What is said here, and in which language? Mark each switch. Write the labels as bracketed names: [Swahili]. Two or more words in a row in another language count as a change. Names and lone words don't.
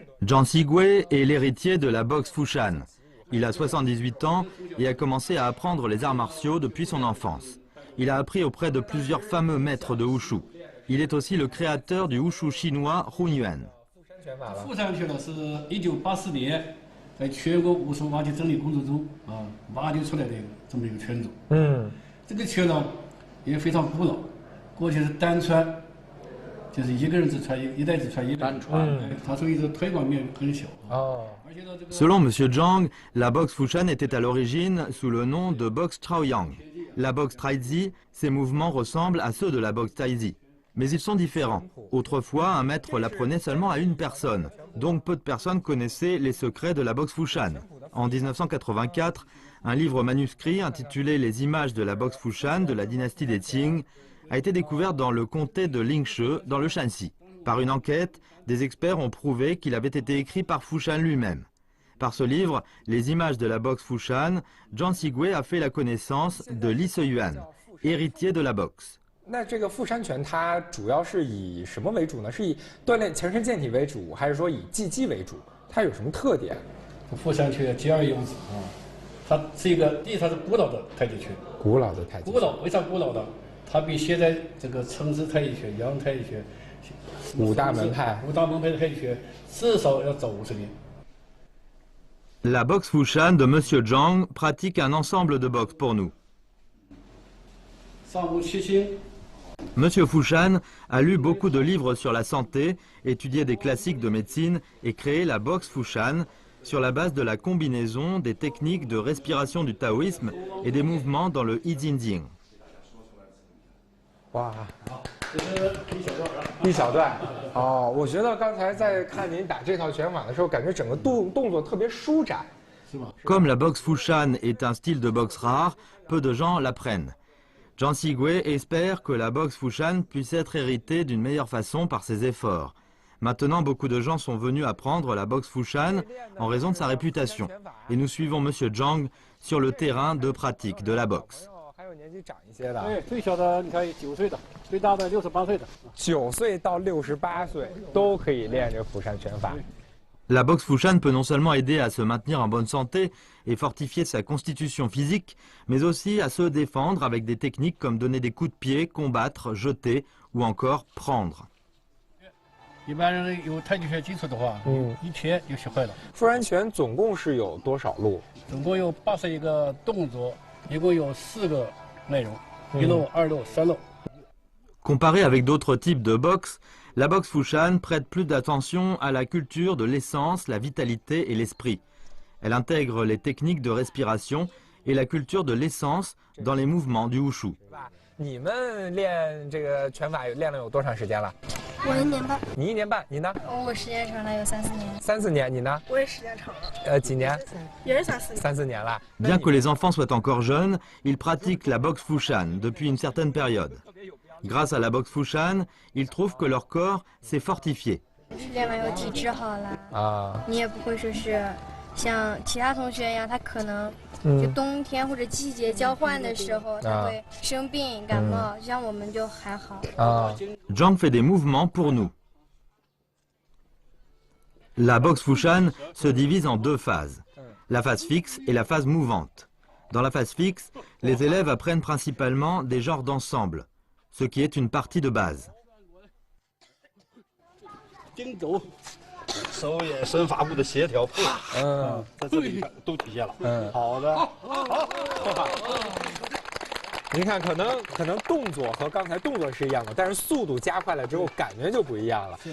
[French] Zhang Sigui est l'héritier de la boxe Fushan. Il a 78 ans et a commencé à apprendre les arts martiaux depuis son enfance. Il a appris auprès de plusieurs fameux maîtres de Wushu. Il est aussi le créateur du Wushu chinois Hunyuan. [Chinese] 富山拳呢是1984年在全国武术瓦解整理工作中挖掘出来的这么一个拳种。这个拳呢也非常古老，过去是单传，就是一个人只传一代只传一代。单传。它所以说推广面很小。 [French] Selon M. Zhang, la boxe Fushan était à l'origine sous le nom de boxe Chaoyang. La boxe Taizi, ses mouvements ressemblent à ceux de la boxe Taizi. Mais ils sont différents. Autrefois, un maître l'apprenait seulement à une personne, donc peu de personnes connaissaient les secrets de la boxe Fushan. En 1984, un livre manuscrit intitulé « Les images de la boxe Fushan de la dynastie des Qing » a été découvert dans le comté de Lingshe, dans le Shanxi. Par une enquête, des experts ont prouvé qu'il avait été écrit par Fushan lui-même. Par ce livre, Les images de la boxe Fushan, Zhang Sigui a fait la connaissance de Li Seyuan, héritier de la boxe. [Chinese] 那这个富山拳它主要是以什么为主呢？是以锻炼强身健体为主，还是说以技击为主？它有什么特点？富山拳兼而有之它是一个第一，它是古老的太极拳。古老的太极拳。古老为啥古老呢？它比现在这个程氏太极拳、杨太极拳、五大门派的太极拳至少要早50年。 [French] La boxe Fushan de M. Zhang pratique un ensemble de boxe pour nous. [Chinese] 上古七星。 [French] M. Fushan a lu beaucoup de livres sur la santé, étudié des classiques de médecine et créé la boxe Fushan sur la base de la combinaison des techniques de respiration du taoïsme et des mouvements dans le I Ching. [Chinese] 哇，一小段哦，我觉得刚才在看您打这套拳法的时候，感觉整个动作特别舒展，是吗？ [French] Comme la boxe Fushan est un style de boxe rare, peu de gens l'apprennent. Zhang Sigui espère que la boxe Fushan puisse être héritée d'une meilleure façon par ses efforts. Maintenant, beaucoup de gens sont venus apprendre la boxe Fushan en raison de sa réputation. Et nous suivons M. Zhang sur le terrain de pratique de la boxe. [Chinese] 最小的你看9岁的，最大的68岁的。 9岁到68岁都可以练这富山拳法。 [French] La boxe Fushan peut non seulement aider à se maintenir en bonne santé et fortifier sa constitution physique, mais aussi à se défendre avec des techniques comme donner des coups de pied, combattre, jeter ou encore prendre. [Chinese] 一般人有太极拳基础的话，1天就学会了。富山拳总共是有多少路？总共有81个动作，一共有4个内容，1路、2路、3路。 [French] Comparé avec d'autres types de boxe, la boxe Fushan prête plus d'attention à la culture de l'essence, la vitalité et l'esprit. Elle intègre les techniques de respiration et la culture de l'essence dans les mouvements du Wushu. [Chinese] 你们练这个拳法练了有多长时间了？我1年半。你1年半，你呢？我时间长了有3、4年。 3、4年，你呢？我也时间长了。几年？也是3、4年。 3、4年了。 [French] Bien que les enfants soient encore jeunes, ils pratiquent la boxe Fushan depuis une certaine période. Grâce à la boxe Fushan, ils trouvent que leur corps s'est fortifié. [Chinese] 练完以后体质好了你也不会说是像其他同学一样，他可能就冬天或者季节交换的时候，他会生病感冒，像我们就还好。 [French] Zhang fait des mouvements pour nous. La boxe Fushan se divise en 2 phases, la phase fixe et la phase mouvante. Dans la phase fixe, les élèves apprennent principalement des genres d'ensemble, ce qui est une partie de base. [Chinese] 经轴，手眼身法步的协调配合，在这里都体现了。好的。您看，可能动作和刚才动作是一样的，但是速度加快了之后，感觉就不一样了。